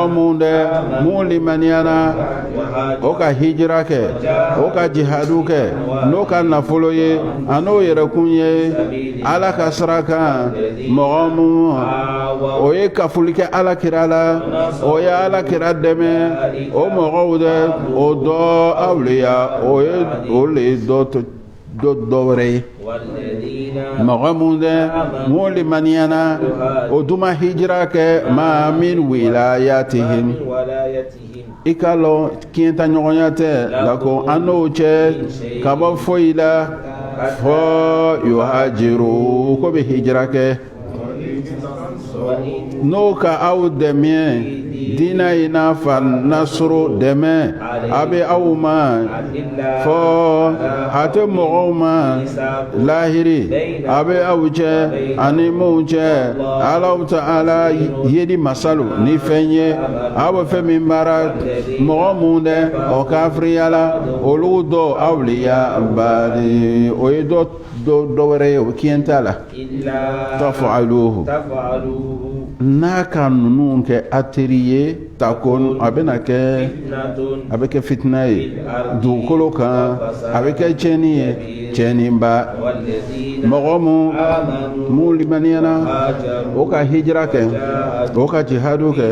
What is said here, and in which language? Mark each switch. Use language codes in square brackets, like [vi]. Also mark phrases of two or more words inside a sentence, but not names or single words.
[bm] mun dɛ mun limaniyana o ka hijira kɛ o ka jihadu kɛ n'o ka nafolo ye a n'o yɛrɛkun ye ala ka sira kan mɔgɔ mun o ye kafuli kɛ ala kira la o ye ala kira dɛmɛ o mɔgɔw dɛ o dɔ awliya o le ye dɔ wɛrɛ ye [ar] والذين [bm] mɔgɔ mun dɛ mun limaniyana o duma hijira kɛ ma [ar] من ولايتهم من ولايتهم [bm] i ka lɔn kiyɛnta ɲɔgɔnya tɛ la ko an n'o cɛ ka bɔ foyi la fɔ yuhajiru ko bɛ hijira kɛ [ar] وإن [bm] n'o ka aw dɛmɛ diina in n'a fa nasoro dɛmɛ a bɛ aw ma [ar] إلا [bm] fɔ a tɛ mɔgɔw ma lahiri a bɛ aw cɛ ani minnu cɛ alaw ta ala yedi masalu ni fɛn ye a bɛ fɛn min baara mɔgɔ mun dɛ o kafiriya la olu dɔ awliya bari o ye dɔ wɛrɛ ye o kiyɛn t'a la [ar] إلا tafaluhu تفعلوه [bm] n'a ka ninnu kɛ a teri ye takon a bɛna kɛ [ar] فتنة [bm] a bɛ kɛ fitina ye dugukolo kan a bɛ kɛ tiɲɛni ye tiɲɛniba [ar] والذين [bm] mɔgɔ [ar] آمنوا [bm] mun limaniyana [ar] هاجروا [bm] o ka hijira kɛ o ka jihadu kɛ